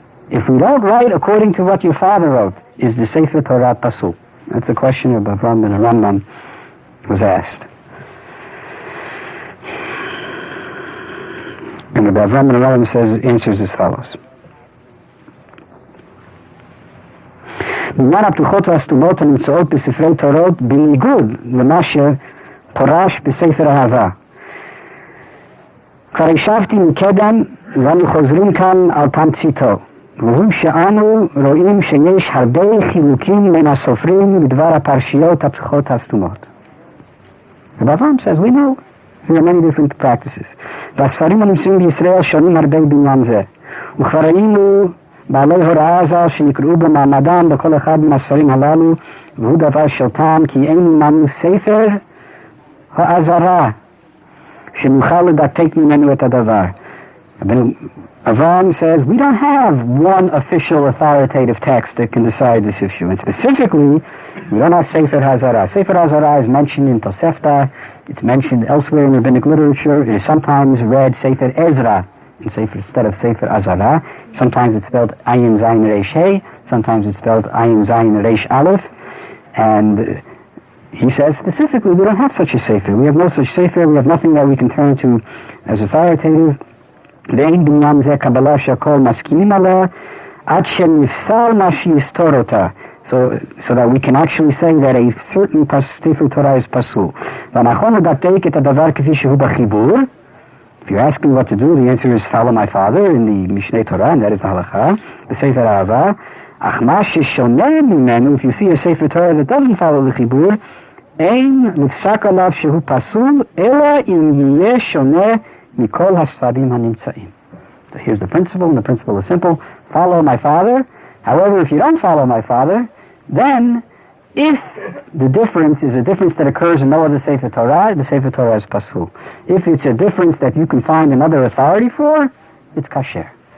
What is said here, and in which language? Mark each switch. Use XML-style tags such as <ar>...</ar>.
<en>If we don't write according to what your father wrote, is the Sefer Torah pasul? That's a question Rabbi Avraham ben Rambam was asked. And Rabbi Avraham ben Rambam answers as follows.</en> <he>בעניין הפתוחות והסתומות הנמצאות בספרי תורות בניגוד למה שפורש בספר אהבה. כבר השבתי מקדם ואנו חוזרים כאן על תמציתו. והוא שאנו רואים שיש הרבה חילוקים בין הסופרים בדבר הפרשיות הפתוחות והסתומות.</he> <en>Rabbi Avraham says, we know there are many different practices.</en> <he>והספרים הנמצאים בישראל שונים הרבה בעניין זה. וכבר ראינו בעלי הוראה זו שנקראו במעמדם בכל אחד מן הספרים הללו, והוא דבר של טעם כי אין לנו ספר האזהרה שנוכל לדקדק ממנו את הדבר.</he> <en>Avraham says, we don't have one official authoritative text that can decide this issue. And specifically, we don't have Sefer HaZarah. Sefer HaZarah is mentioned in Tosefta. It's mentioned elsewhere in rabbinic literature. It is sometimes read Sefer Ezra instead of Sefer HaZarah. Sometimes it's spelled Ayin Zayin Reish Hey. Sometimes it's spelled Ayin Zayin Reish Aleph. And he says specifically, we don't have such a Sefer. We have no such Sefer. We have nothing that we can turn to as authoritative.</en> <he>ואין בעניין זה קבלה שהכל מסכימים עליה עד שנפסל מה שיסתור אותה.</he> <en>So that we can actually say that a certain Sefer Torah is pasul.</en> <he>ונכון לדקדק את הדבר כפי שהוא בחיבור.</he> <en>If you're asking what to do, the answer is follow my father in the Mishneh Torah, and that is the halacha,</en> <he>בספר אהבה. אך מה ששונה ממנו,</he> <en>if you see a Sefer Torah that doesn't follow the</en> <he>חיבור, אין נפסק עליו שהוא פסול, אלא אם יהיה שונה Mikol hasfarim hanimtzaim.</he> <en>So here's the principle, and the principle is simple. Follow my father. However, if you don't follow my father, then if the difference is a difference that occurs in no other Sefer Torah, the Sefer Torah is pasul. If it's a difference that you can find another authority for, it's kasher.</en>